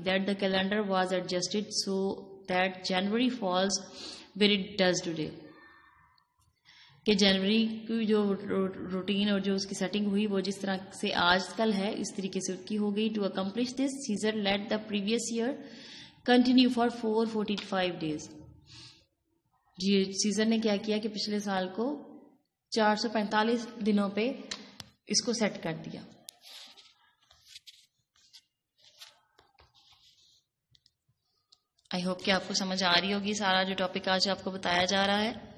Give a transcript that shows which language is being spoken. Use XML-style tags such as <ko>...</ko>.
<en>That the calendar was adjusted so that January falls where it does today.</en> <ur>کہ جنوری کی جو routine اور جو اس کی سیٹنگ ہوئی وہ جس طرح سے آج کل ہے اس طریقے سے کی ہو گئی.</ur> <en>To accomplish this, Caesar let the previous year continue for 445 days.</en> <ur>جی scissor نے کیا کیا کہ پچھلے سال کو 445 دنوں پہ اس کو سیٹ کر دیا.</ur> <en>I hope</en> <ur>کہ آپ کو سمجھ آ رہی ہوگی سارا جو ٹاپک آج آپ کو بتایا جا رہا ہے.</ur>